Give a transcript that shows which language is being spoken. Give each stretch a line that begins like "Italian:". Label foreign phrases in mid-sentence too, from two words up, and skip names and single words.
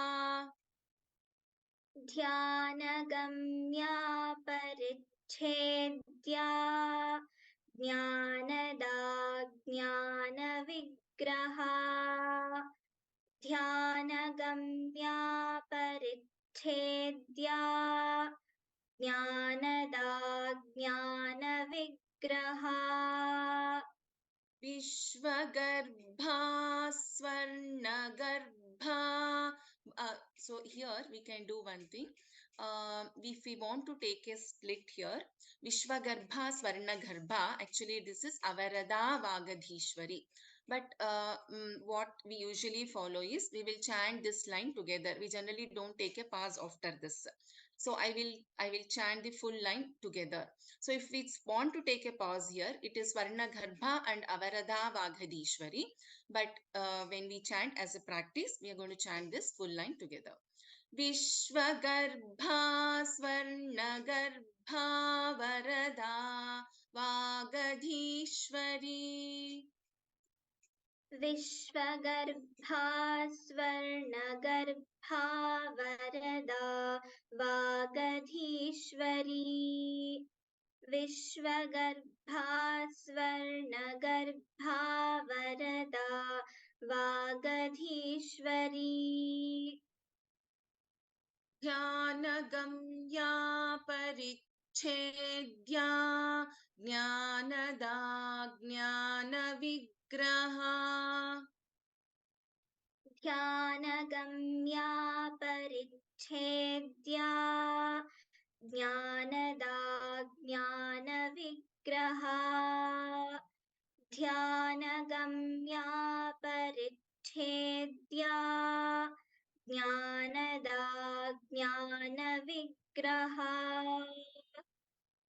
Sanskrit: Dhyanagambya Parichedya, Jnanada Jnana Vigraha, Dhyanagambya Parichedya, Jnanada Jnana Vigraha, Vishwagarbha Swarnagarbha.
English: So here we can do one thing. If we want to take a split here,
Sanskrit: Vishwagarbha Swarnagarbha,
English: actually this is
Sanskrit: Avarada Vagadhishwari.
English: But what we usually follow is we will chant this line together. We generally don't take a pause after this. So I will chant the full line together. So if we want to take a pause here, it is Swarnagarbha and
Sanskrit: Avarada Vagadhishwari.
English: But when we chant as a practice, we are going to chant this full line together.
Sanskrit: Vishwagarbha Swarnagarbha Varada Vagadhishwari. Vishwagarbha Swarnagarbha Varada Vagadhishwari, Vishwagarbha Swarnagarbha Varada Vagadhishwari, Dhyanagambya Parichedya. Jnanada Jnana Vigraha. Dhyanagambya Parichedya, Jnanada Jnana Vigraha, Dhyanagambya Parichedya, Jnanada Jnana Vigraha.